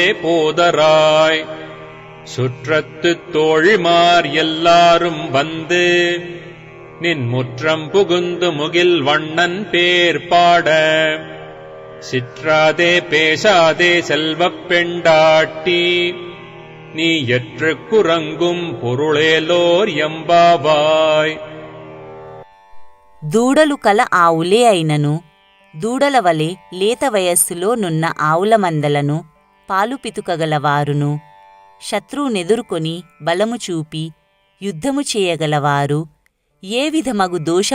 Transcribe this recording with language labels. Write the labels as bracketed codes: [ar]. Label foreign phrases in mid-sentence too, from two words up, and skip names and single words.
[ta] போதராய் சுற்றத்துத் தோழிமார் எல்லாரும் வந்து நின் முற்றம் புகுந்து முகில் வண்ணன் பேர் பாட சிற்றாதே பேசாதே செல்வப் பெண்டாட்டி நீ எற்று குரங்கும் பொருளேலோர் ఎంబావాయ్. [te] దూడలు కల ఆవులే అయినను దూడల వలె లేత వయస్సులో నున్న ఆవుల మందలను పాలు పితుకగలవారును శత్రువునెదుర్కొని బలము చూపి యుద్ధము చేయగలవారు ఏ విధమగు దోషం